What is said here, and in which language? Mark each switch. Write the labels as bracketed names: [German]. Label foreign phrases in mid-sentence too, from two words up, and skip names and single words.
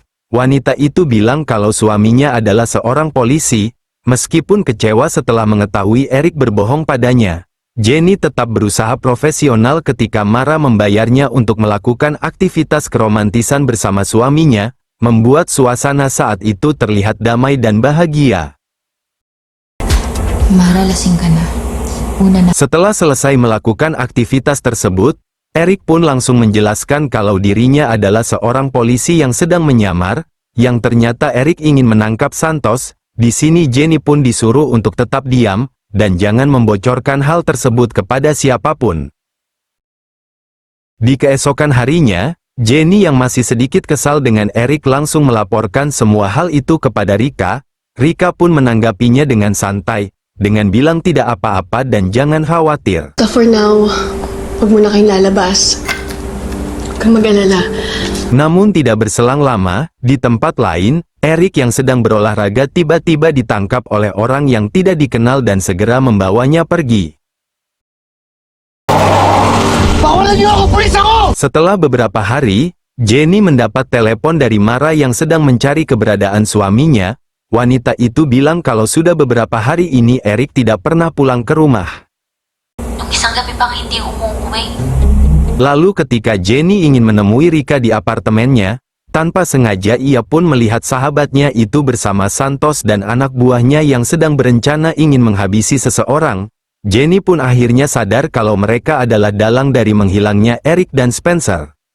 [Indonesian] Wanita itu bilang kalau suaminya adalah seorang polisi. Meskipun kecewa setelah mengetahui Eric berbohong padanya, Jenny tetap berusaha profesional ketika Mara membayarnya untuk melakukan aktivitas keromantisan bersama suaminya, membuat suasana saat itu terlihat damai dan bahagia. [Filipino] Mara, lasing ka na. Una na. [Indonesian] Setelah selesai melakukan aktivitas tersebut, Eric pun langsung menjelaskan kalau dirinya adalah seorang polisi yang sedang menyamar, yang ternyata Eric ingin menangkap Santos. Di sini Jenny pun disuruh untuk tetap diam, dan jangan membocorkan hal tersebut kepada siapapun. Di keesokan harinya, Jenny yang masih sedikit kesal dengan Eric langsung melaporkan semua hal itu kepada Rika. Rika pun menanggapinya dengan santai, dengan bilang tidak apa-apa dan jangan khawatir. [English] So for now, [Filipino] huwag mo na kayong lalabas. Huwag kang mag-alala. [Indonesian] Namun tidak berselang lama, di tempat lain, Eric yang sedang berolahraga tiba-tiba ditangkap oleh orang yang tidak dikenal dan segera membawanya pergi. Setelah beberapa hari, Jenny mendapat telepon dari Mara yang sedang mencari keberadaan suaminya. Wanita itu bilang kalau sudah beberapa hari ini Eric tidak pernah pulang ke rumah. [Filipino] Nung isang gabi pang hindi umuwi. [Indonesian] Lalu ketika Jenny ingin menemui Rika di apartemennya, tanpa sengaja ia pun melihat sahabatnya itu bersama Santos dan anak buahnya yang sedang berencana ingin menghabisi seseorang. Jenny pun akhirnya sadar kalau mereka adalah dalang dari menghilangnya Eric dan Spencer.